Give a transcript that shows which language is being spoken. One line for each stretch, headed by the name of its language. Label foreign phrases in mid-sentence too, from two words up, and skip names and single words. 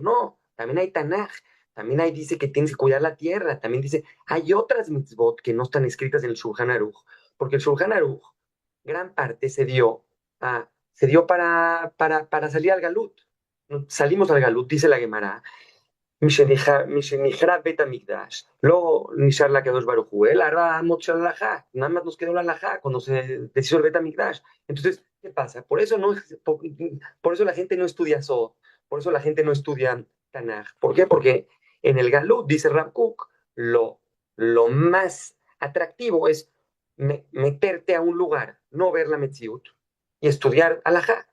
Spanish: No, también hay Tanaj, también hay dice que tienes que cuidar la tierra, también dice, hay otras mitzvot que no están escritas en el Shulchan Aruch, porque el Shulchan Aruch, gran parte se dio para salir al Galut. Salimos al Galut, dice la Gemara,
Hebrew: משנחרב בית המקדש, לא נשאר לקדוש ברוך הוא, אלא רמות של הלכה,
Spanish: nada más nos quedó la halajá cuando se deshizo el Bet HaMikdash. Entonces, ¿qué pasa? Por eso la gente no estudia Sod, por eso la gente no estudia Tanaj. ¿Por qué? Porque en el Galut, dice Rav Kook, lo más atractivo es meterte a un lugar, no ver la Metziut y estudiar halajá.